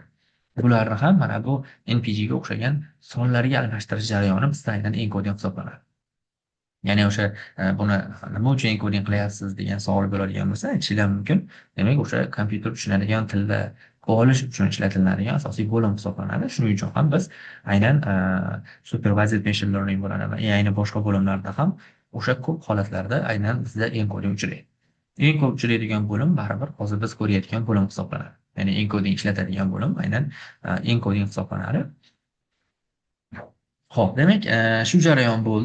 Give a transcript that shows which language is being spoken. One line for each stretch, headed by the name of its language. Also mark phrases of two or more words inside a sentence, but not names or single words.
Uzbek: Bularni ham mana bu NPG ga o'xshagan sonlarga almashtirish jarayoni bizda aynan encoding hisoblanadi. Ya'ni o'sha buni nima uchun encoding qilyapsiz degan savol bo'ladigan bo'lsa, aytishinglar mumkin. Demak, o'sha kompyuter tushunadigan tilda qolish uchun ishlatiladigan asosiy bo'lim hisoblanadi. Shuning uchun ham biz aynan
English: supervised machine learning
Uzbek: bo'ladi va ayni boshqa bo'limlarda ham o'sha ko'p holatlarda aynan bizda encoding uchraydi. Eng ko'p uchraydigan bo'lim baribir hozir biz ko'rayotgan bo'lim hisoblanadi. Ya'ni encoding ishlatadigan bo'lim aynan encoding hisoblanadi. Xo'p, demak, shu jarayon bo'ldi.